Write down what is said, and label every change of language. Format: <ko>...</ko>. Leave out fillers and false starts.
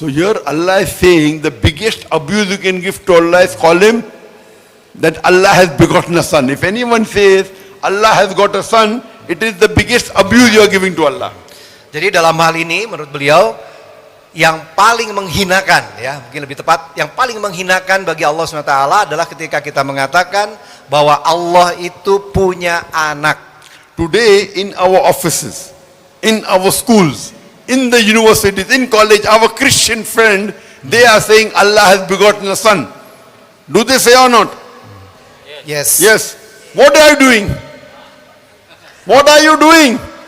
<en>So here Allah is saying the biggest abuse you can give to Allah is call him that Allah has begotten a son. If anyone says Allah has got a son, it is the biggest abuse you are giving to Allah.</en> <id>Jadi dalam hal ini menurut beliau yang paling menghinakan, ya mungkin lebih tepat, yang paling menghinakan bagi Allah SWT adalah ketika kita mengatakan bahwa Allah itu punya anak.</id> <en>Today in our offices, in our schools, in the universities, in college, our Christian friend, they are saying Allah has begotten a son. Do they say or not? Yes. Yes. What are you doing? What are you doing?</en>